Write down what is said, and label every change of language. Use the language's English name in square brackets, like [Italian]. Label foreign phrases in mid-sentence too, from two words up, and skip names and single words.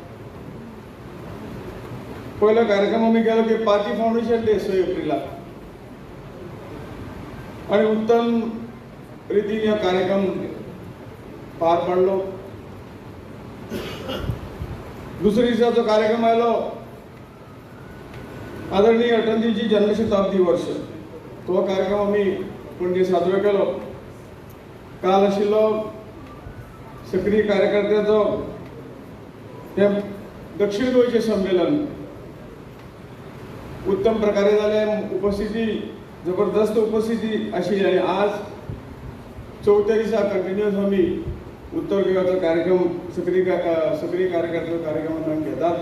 [Konkani] पहिला कार्यक्रम आम्ही केलो की पार्टी फाउंडेशन डे 6 एप्रिलला आणि उत्तम रीतीने हा कार्यक्रम पार पडलो. दुसऱ्या दिवसाचा कार्यक्रम आयलो आदरणीय अटलजीची जन्मशताब्दी वर्ष. तो कार्यक्रम आम्ही पणजे साजरो केलो. काल आशिल्लो सक्रिय कार्यकर्त्याचो हे दक्षिण गोयचे संमेलन उत्तम प्रकारे जाले. उपस्थिती जबरदस्त उपस्थिती आशिल्ली आणि आज 4थ्या दिसा कंटिन्युअस आम्ही उत्तर गोव्याचा कार्यक्रम सक्रिय कार्यकर्ते कार्यक्रमांत घेतात.